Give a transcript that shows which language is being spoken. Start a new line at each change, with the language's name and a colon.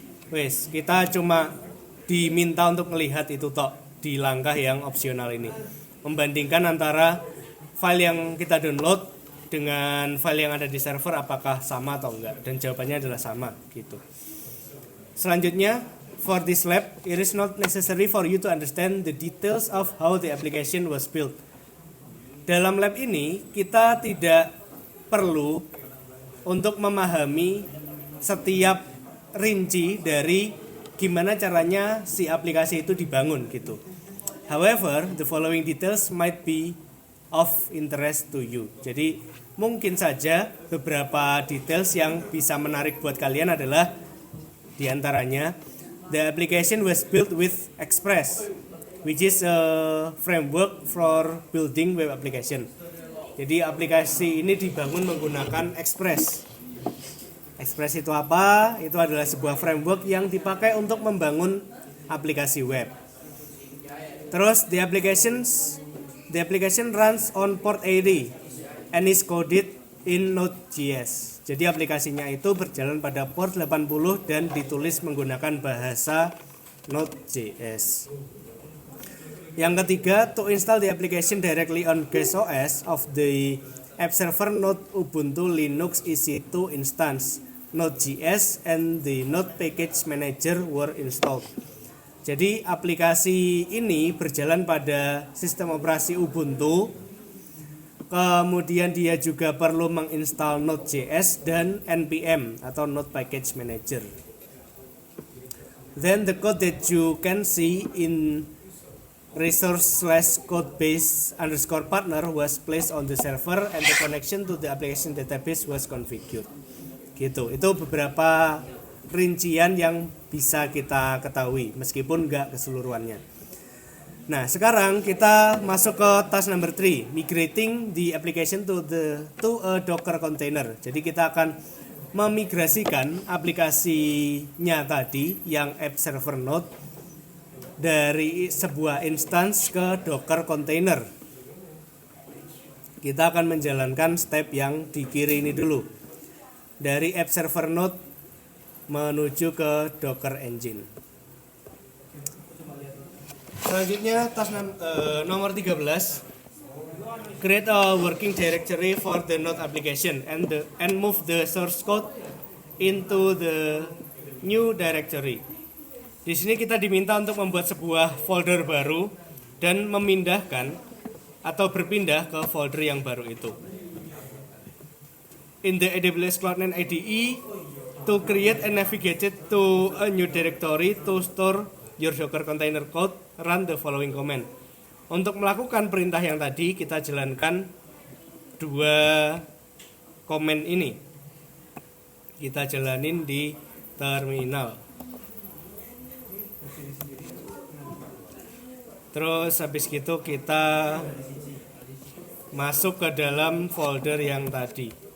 Indonesian: Wes, kita cuma diminta untuk melihat itu tok di langkah yang opsional ini, membandingkan antara file yang kita download dengan file yang ada di server apakah sama atau enggak, dan jawabannya adalah sama gitu.
English: Selanjutnya, for this lab it is not necessary for you to understand the details of how the application was built.
Indonesian: Dalam lab ini kita tidak perlu untuk memahami setiap rinci dari gimana caranya si aplikasi itu dibangun gitu.
English: However, the following details might be of interest to you.
Indonesian: Jadi mungkin saja beberapa details yang bisa menarik buat kalian adalah diantaranya,
English: the application was built with Express, which is a framework for building web application.
Indonesian: Jadi aplikasi ini dibangun menggunakan Express. Express itu apa? Itu adalah sebuah framework yang dipakai untuk membangun aplikasi web.
English: Terus the application runs on port 80 and is coded in Node.js.
Indonesian: Jadi aplikasinya itu berjalan pada port 80 dan ditulis menggunakan bahasa Node.js. Yang ketiga,
English: to install the application directly on base OS of the app server Node Ubuntu Linux EC2 instance, Node.js and the Node Package Manager were installed.
Indonesian: Jadi aplikasi ini berjalan pada sistem operasi Ubuntu. Kemudian dia juga perlu menginstal Node.js dan npm atau Node Package Manager.
English: Then the code that you can see in resource/codebase_partner was placed on the server and the connection to the application database was configured.
Indonesian: Gitu. Itu beberapa rincian yang bisa kita ketahui meskipun enggak keseluruhannya. Nah, sekarang kita masuk ke task number 3,
English: migrating the application to a Docker container.
Indonesian: Jadi kita akan memigrasikan aplikasinya tadi yang app server Node dari sebuah instance ke Docker container. Kita akan menjalankan step yang di kiri ini dulu. Dari app server Node menuju ke Docker Engine. Selanjutnya task nomor 13,
English: create a working directory for the Node application and move the source code into the new directory.
Indonesian: Di sini kita diminta untuk membuat sebuah folder baru dan memindahkan atau berpindah ke folder yang baru itu.
English: In the AWS Cloud9 IDE, to create and navigate to a new directory to store your Docker container code, run the following command.
Indonesian: Untuk melakukan perintah yang tadi, kita jalankan dua command ini. Kita jalanin di terminal. Terus habis gitu kita masuk ke dalam folder yang tadi.